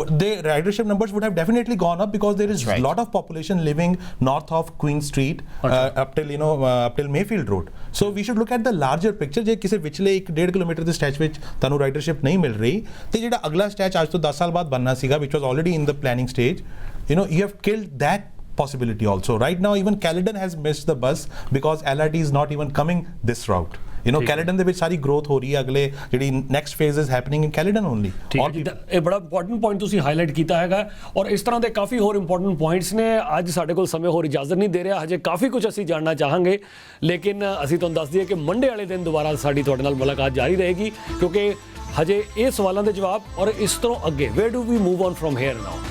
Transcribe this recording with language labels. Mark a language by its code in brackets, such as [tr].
[en] The ridership numbers would have definitely gone up, because there is a lot of population living north of Queen Street up till Mayfield Road. So we should look at the larger picture. [pa] ਜੇ ਕਿਸੇ ਵਿਚਲੇ 1.5 kilometre ਦੇ ਸਟੈਚ ਵਿੱਚ ਤੁਹਾਨੂੰ ridership ਨਹੀਂ ਮਿਲ ਰਹੀ, ਤੇ ਜਿਹੜਾ ਅਗਲਾ ਸਟੈਚ ਅੱਜ ਤੋਂ 10 ਸਾਲ ਬਾਅਦ ਬਣਨਾ ਸੀਗਾ, [en] which was already in the planning stage, you have killed that possibility also. Right now even Caledon has missed the bus because LRT is not even coming this route. [pa] Caledon ਦੇ ਵਿੱਚ ਸਾਰੀ growth ਹੋ ਰਹੀ ਹੈ, ਅਗਲੇ ਜਿਹੜੀ [en] next phase is happening in Caledon only. [pa] ਇਹ ਬੜਾ important point ਤੁਸੀਂ ਹਾਈਲਾਈਟ ਕੀਤਾ ਹੈਗਾ, ਔਰ ਇਸ ਤਰ੍ਹਾਂ ਦੇ ਕਾਫੀ ਹੋਰ ਇੰਪੋਰਟੈਂਟ ਪੁਆਇੰਟਸ ਨੇ. ਅੱਜ ਸਾਡੇ ਕੋਲ ਸਮੇਂ ਹੋਰ ਇਜਾਜ਼ਤ ਨਹੀਂ ਦੇ ਰਿਹਾ, ਹਜੇ ਕਾਫੀ ਕੁਝ ਅਸੀਂ ਜਾਣਨਾ ਚਾਹਾਂਗੇ, ਲੇਕਿਨ ਅਸੀਂ ਤੁਹਾਨੂੰ ਦੱਸ ਦਈਏ ਕਿ ਮੰਡੇ ਵਾਲੇ ਦਿਨ ਦੁਬਾਰਾ ਸਾਡੀ ਤੁਹਾਡੇ ਨਾਲ ਮੁਲਾਕਾਤ ਜਾਰੀ ਰਹੇਗੀ, ਕਿਉਂਕਿ ਹਜੇ ਇਹ ਸਵਾਲਾਂ ਦੇ ਜਵਾਬ ਔਰ ਇਸ ਤੋਂ ਅੱਗੇ [en] Where do we move on from here now.